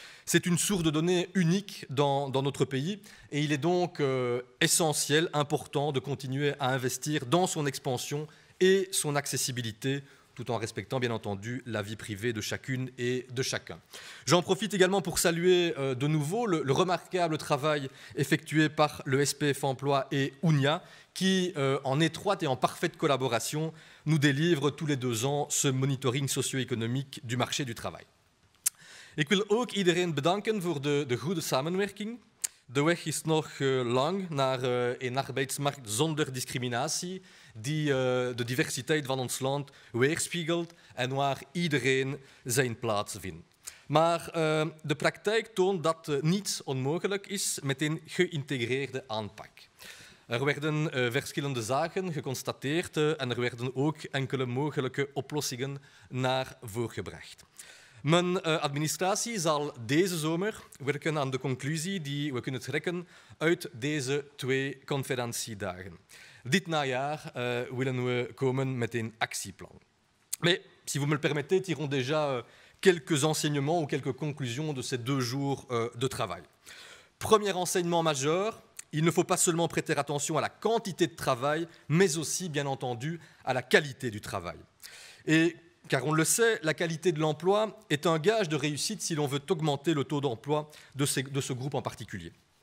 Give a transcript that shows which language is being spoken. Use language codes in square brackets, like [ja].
[fr] C'est une source de données unique dans notre pays et il est donc essentiel, important de continuer à investir dans son expansion et son accessibilité, tout en respectant bien entendu la vie privée de chacune et de chacun. J'en profite également pour saluer de nouveau le remarquable travail effectué par le SPF Emploi et UNIA qui, en étroite et en parfaite collaboration, nous délivrent tous les 2 ans ce monitoring socio-économique du marché du travail. [nl] Ik wil ook iedereen bedanken voor de goede samenwerking. De weg is nog lang naar een arbeidsmarkt zonder discriminatie die de diversiteit van ons land weerspiegelt en waar iedereen zijn plaats vindt. Maar de praktijk toont dat niets onmogelijk is met een geïntegreerde aanpak. Er werden verschillende zaken geconstateerd en er werden ook enkele mogelijke oplossingen naar voren gebracht. Mijn administratie zal deze zomer werken aan de conclusie die we kunnen trekken uit deze 2 conferentiedagen. Dit najaar willen we komen met een actieplan. [fr] Mais, si vous me le permettez, tirons déjà quelques enseignements ou quelques conclusions de ces 2 jours de travail. Premier enseignement majeur, il ne faut pas seulement prêter attention à la quantité de travail, mais aussi, bien entendu, à la qualité du travail. Et car on le sait, la qualité de l'emploi est un gage de réussite si l'on veut augmenter le taux d'emploi de ce groupe en particulier.